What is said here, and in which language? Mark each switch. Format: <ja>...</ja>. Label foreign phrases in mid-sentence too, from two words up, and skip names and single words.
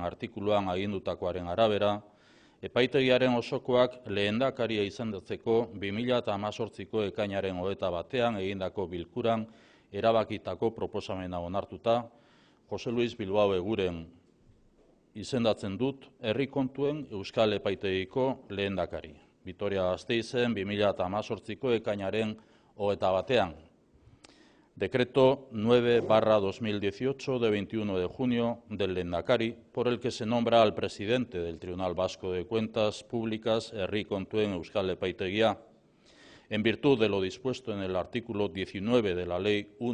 <eu>artikuluan agindutakoaren arabera, epaitegiaren osokoak lehendakaria izendatzeko 2018ko ekainaren 21. egindako bilkuran erabakitako proposamena onartuta, Jose Luis Bilbao Eguren izendatzen dut herri kontuen Euskal Epaitegiko lehendakari. Vitoria-Gasteizen 2018ko ekainaren 21.</eu> <es>Decreto 9/2018 de 21 de junio del Lehendakari, por el que se nombra al presidente del Tribunal Vasco de Cuentas Públicas, herri kontuen Euskal Epaitegia, en virtud de lo dispuesto en el artículo 19 de la Ley</es>